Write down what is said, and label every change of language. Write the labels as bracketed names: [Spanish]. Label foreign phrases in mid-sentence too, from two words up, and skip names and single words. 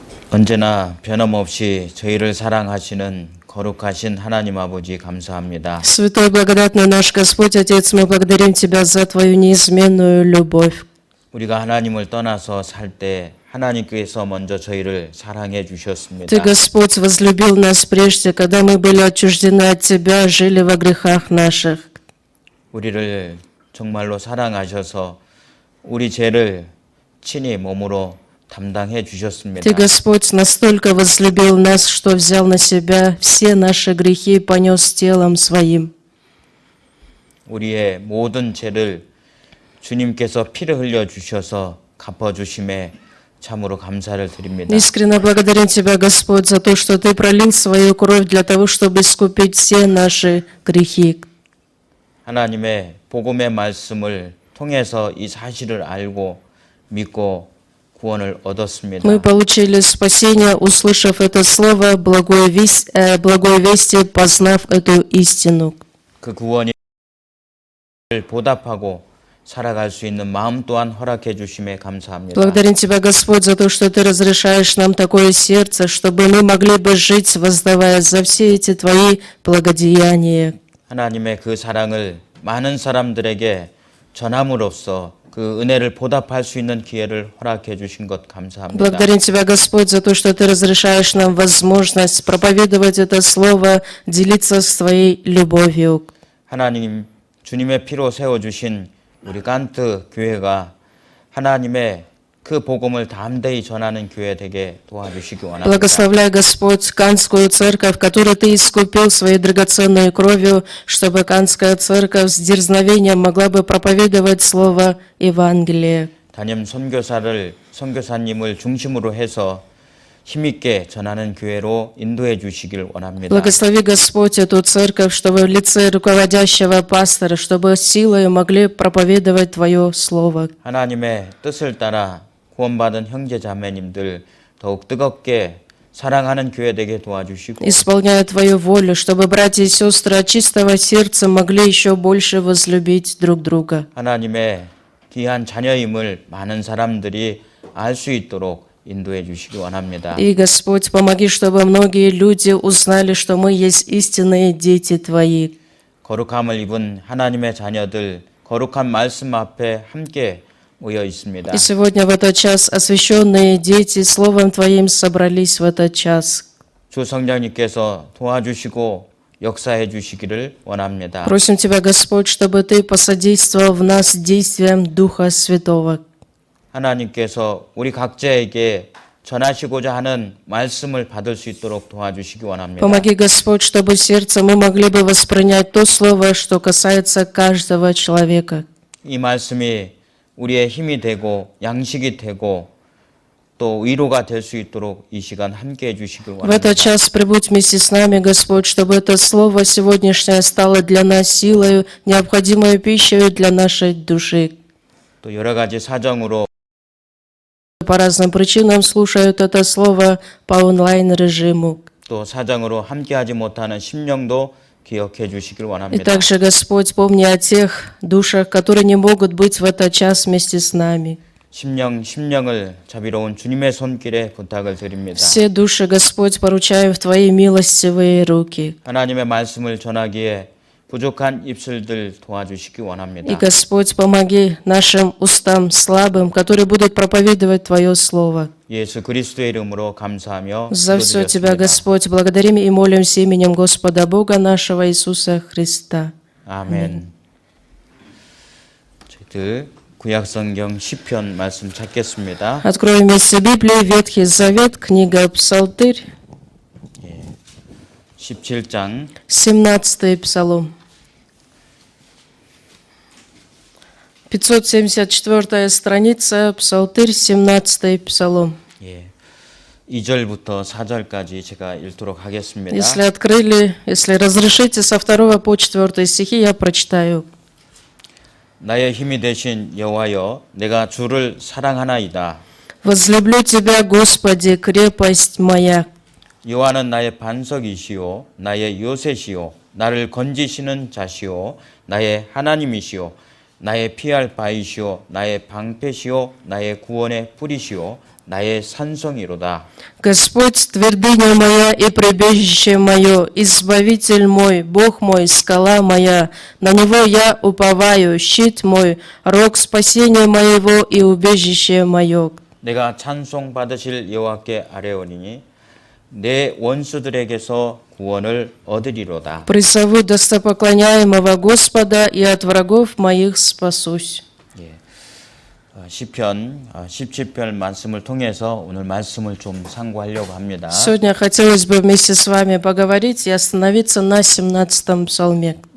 [Korean] 언제나 변함없이 저희를 사랑하시는 거룩하신 하나님 아버지 감사합니다. [Russian] Святой благодатный наш Господь, Отец, мы благодарим Тебя за Твою неизменную любовь. [Korean] 우리가 하나님을 떠나서 살 때 하나님께서 먼저 저희를 사랑해 주셨습니다. [Russian] Ты, Господь, возлюбил нас прежде, когда мы были отчуждены от Тебя, жили во грехах наших. [Korean] 우리를 정말로 사랑하셔서 우리 죄를 친히 몸으로 담당해 주셨습니다. [Russian] Ты, Господь, настолько возлюбил нас, что взял на себя все наши грехи и понес телом Своим. [Korean] 우리의 모든 죄를 주님께서 피를 흘려 주셔서 갚아 주심에 참으로 감사를 드립니다. [Russian] Искренне благодарим Тебя, Господь, за то, что Ты пролил свою кровь для того, чтобы искупить все наши грехи. [Korean] 하나님의 복음의 말씀을 통해서 이 사실을 알고 믿고 구원을 얻었습니다. [Russian] Мы получили спасение, услышав это слово, благой вести, познав эту истину. [Korean] 그 구원이 보답하고 살아갈 수 있는 마음 또한 허락해 주심에 감사합니다. [Russian] Благодарим Тебя, Господь, за то, что Ты разрешаешь нам такое сердце, чтобы мы могли бы жить, воздавая за все эти Твои благодеяния. [Korean] 하나님의 그 사랑을 많은 사람들에게 전함으로써 그 은혜를 보답할 수 있는 기회를 허락해 주신 것 감사합니다. [Russian] Благодарим Тебя, Господь, за то, что Ты разрешаешь нам возможность проповедовать это слово, делиться с Твоей любовью. [Korean] 하나님 주님의 피로 세워주신 우리 깐트 교회가 하나님의 그 복음을 담대히 전하는 교회 되게 도와주시기 원합니다. [Russian] Благословляй, Господь, Канскую церковь, которую Ты искупил своей драгоценной кровью, чтобы Канская церковь с дерзновением могла бы проповедовать Слово Евангелия. [Korean] 담임 선교사님을 중심으로 해서 힘있게 전하는 교회로 인도해 주시길 원합니다. [Russian] Благослови, Господь, эту церковь, чтобы в лице руководящего пастора, чтобы силой могли проповедовать Твое Слово. [Korean] 하나님의 뜻을 따라 구원받은 형제 자매님들 더욱 뜨겁게 사랑하는 교회 되게 도와주시고 [Russian] Исполняя Твою волю, чтобы братья и сестры от чистого сердца могли еще больше возлюбить друг друга. [Korean] 하나님의 귀한 자녀임을 많은 사람들이 알 수 있도록 인도해 주시기 원합니다. [Russian] И, Господь, помоги, чтобы многие люди узнали, что мы есть истинные дети Твои. [Korean] 거룩함을 입은 하나님의 자녀들 거룩한 말씀 앞에 함께 모여 있습니다. [Russian] И сегодня в этот час освященные дети Словом Твоим собрались в этот час. [Korean] 주 성령님께서 도와주시고 역사해 주시기를 원합니다. [Russian] Просим Тебя, Господь, чтобы Ты посодействовал в нас действиям Духа Святого. [Korean] 하나님께서 우리 각자에게 전하시고자 하는 말씀을 받을 수 있도록 도와주시기 원합니다. [Russian] Помоги, Господь, чтобы в сердце мы могли бы воспринять то слово, что касается каждого человека. [Korean] 이 말씀이 우리의 힘이 되고 양식이 되고 또 위로가 될 수 있도록 이 시간 함께해 주시길 [Russian] В этот [Korean] 원합니다. [Russian] час прибудь вместе с нами, Господь, чтобы это слово сегодняшнее стало для нас силой, необходимой пищей для нашей души. [Korean] 또 여러 가지 사정으로 [Russian] По разным причинам слушают это слово по онлайн-режиму. [Korean] 또 사정으로 함께하지 못하는 심령도 기억해 주시길 [Russian] И [Korean] 원합니다. [Russian] также, Господь, помни о тех душах, которые не могут быть в этот час вместе с нами. [Korean] 심령을 자비로운 주님의 손길에 부탁을 드립니다. [Russian] Все души, Господь, поручаю в Твои милостивые руки. [Korean] 하나님의 말씀을 전하기에 부족한 입술들 도와주시기 [Russian] И, [Korean] 원합니다. [Russian] Господь, помоги нашим устам слабым, которые будут проповедовать Твое Слово. [Korean] 예수 그리스도의 이름으로 감사하며 [Russian] За все Тебя, [Korean] 기도드렸습니다. [Russian] Господь, благодарим и молимся именем Господа Бога нашего Иисуса Христа. [Korean] 아멘. 저희들 구약성경 시편 말씀 찾겠습니다. [Russian] Откроем вместе Библию, Ветхий Завет, книга Псалтырь, [Korean] 17장 [Russian] 17-й Псалом. 574-я страница, Псалтырь, 17-й Псалом. [Korean] 2절부터 4절까지 제가 읽도록 하겠습니다. [Russian] Если разрешите, со 2 по 4 стихи я прочитаю. [Korean] 나의 힘이 되신 여호와여 내가 주를 사랑하나이다. [Russian] «Возлюблю Тебя, Господи, крепость моя». [Korean] 여호와는 나의 반석이시오 나의 요새시오 나를 건지시는 자시오 나의 하나님이시오 나의 피할 바위시오 나의 방패시오 나의 구원의 뿌리시오 나의 산성이로다. [Russian] Господь, твердыня моя и прибежище мое, избавитель мой, Бог мой, скала моя, на Него я уповаю, щит мой, рог спасения моего и убежище мое. [Korean] 내가 찬송 받으실 여호와께 아뢰오니 내 원수들에게서 구원을 얻으리로다. [Russian] Призову достопоклоняемого Господа, и от врагов моих спасусь. [Korean] 예. 시편 17편 말씀을 통해서 오늘 말씀을 좀 상고하려고 합니다. [Russian] Сегодня хотелось бы вместе с вами поговорить и остановиться на 17-м псалме.